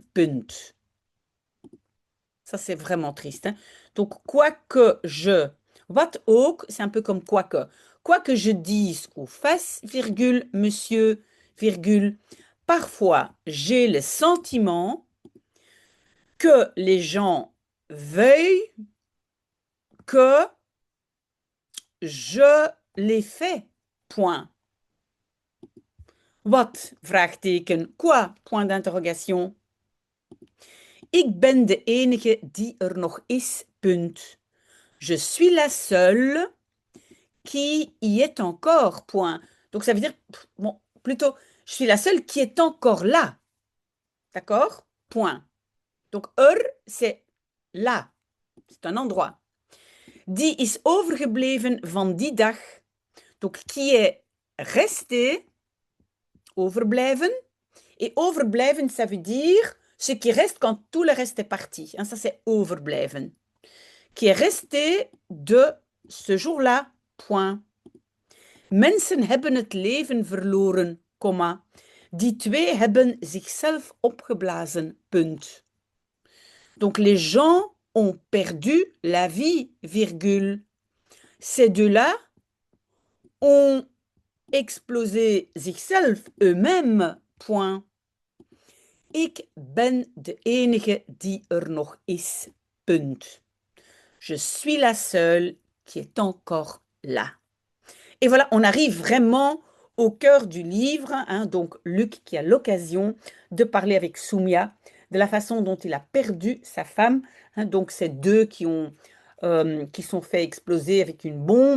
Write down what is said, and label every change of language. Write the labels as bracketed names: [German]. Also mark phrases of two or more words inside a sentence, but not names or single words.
[Dutch] Punt. [French] Ça, c'est vraiment triste. Hein? Donc, quoi que je... [Dutch] Wat ook, [French] c'est un peu comme quoi que. Quoi que je dise ou fasse, virgule, monsieur, virgule, parfois, j'ai le sentiment que les gens veuillent que je les fais. Point. [Dutch] Wat? Vraagteken. [French] Quoi? Point d'interrogation. [Dutch] Ik ben de enige die er nog is. Punt. [French] Je suis la seule qui y est encore. Point. Donc ça veut dire, bon, plutôt, je suis la seule qui est encore là. D'accord? Point. Donc c'est là. C'est un endroit. [Dutch] Die is overgebleven van die dag. [French] Donc qui est resté, overblijven. Et overblijven, ça veut dire ce qui reste quand tout le reste est parti. Hein, ça, c'est overblijven. Qui est resté de ce jour-là. Point. [Dutch] Mensen hebben het leven verloren, comma. Die twee hebben zichzelf opgeblazen. Punt. [French] Donc les gens ont perdu la vie, virgule. Ces deux-là ont explosé zichzelf eux-mêmes. Point. [Dutch] Ik ben de enige die er nog is. Punt. [French] Je suis la seule qui est encore là. Et voilà, on arrive vraiment au cœur du livre. Hein, donc Luc qui a l'occasion de parler avec Soumia de la façon dont il a perdu sa femme. Hein, donc ces deux qui sont fait exploser avec une bombe.